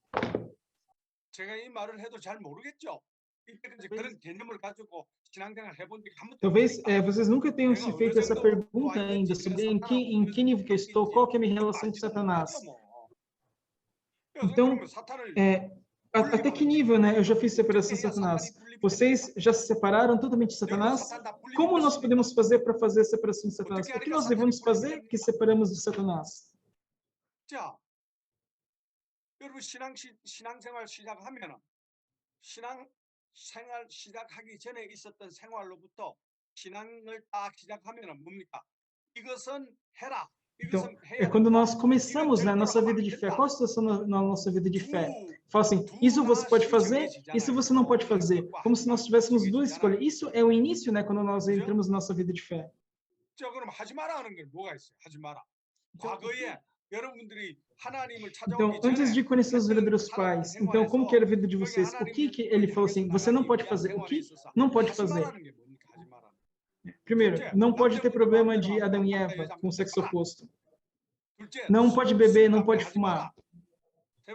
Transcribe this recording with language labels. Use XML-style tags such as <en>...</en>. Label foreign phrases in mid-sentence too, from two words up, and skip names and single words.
<pt>Talvez vocês nunca tenham se feito essa pergunta ainda sobre em que nível que eu estou, qual que é a minha relação com Satanás. Então, até que nível, né, eu já fiz separação de Satanás? Vocês já se separaram totalmente de Satanás? Como nós podemos fazer para fazer a separação de Satanás? O que nós devemos fazer que separamos de Satanás?</pt> <ko>여러분 신앙생활 시작하면은 신앙생활 시작하기 전에 있었던 생활로부터 신앙을 딱 시작하면은 뭡니까? 이것은 해라.</ko> <pt>Então, é quando nós começamos, né, a nossa vida de fé. Qual a situação na nossa vida de fé? Fala assim, isso você pode fazer, isso você não pode fazer. Como se nós tivéssemos 2 escolhas. Isso é o início, né, quando nós entramos na nossa vida de fé.</pt> <ko>자, 그럼 하지 마라 하는 게 뭐가 있어요? 하지 마라. 과거에 여러분들이</ko> <pt>Então, antes de conhecer os verdadeiros pais, então, como que era a vida de vocês? O que ele falou assim, você não pode fazer? O que não pode fazer? Primeiro, não pode ter problema de Adão e Eva com o sexo oposto. Não pode beber, não pode fumar.</pt>